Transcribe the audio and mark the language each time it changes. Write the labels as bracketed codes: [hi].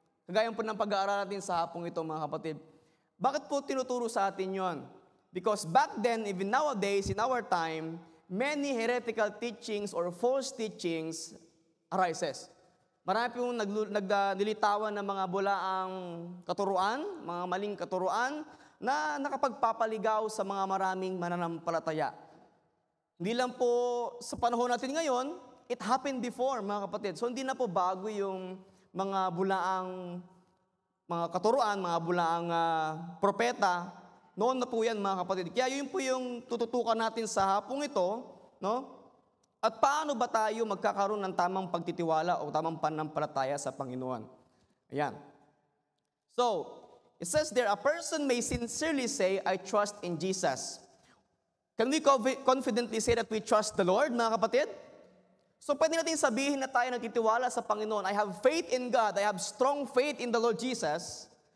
[tl] Kagaya po ng pag-aaral natin sa hapong ito, mga kapatid. Bakit po tinuturo sa atin yon? [en] Because back then, even nowadays, in our time, many heretical teachings or false teachings arises. [tl] Marami pong nililitawan ng mga bulaang katuruan, mga maling katuruan, na nakapagpapaligaw sa mga maraming mananampalataya. Hindi lang po sa panahon natin ngayon, [en] it happened before, [tl] mga kapatid. So hindi na po bago yung mga bulaang mga katuruan, mga bulaang propeta. Noon na po yan, mga kapatid. Kaya yun po yung tututukan natin sa hapong ito, no? At paano ba tayo magkakaroon ng tamang pagtitiwala o tamang pananampalataya sa Panginoon? Ayan. [en] So, it says there, a person may sincerely say, I trust in Jesus. Can we confidently say that we trust the Lord, [tl] mga kapatid? So, pwede natin sabihin na tayo nagtitiwala sa Panginoon. [en] I have faith in God. I have strong faith in the Lord Jesus.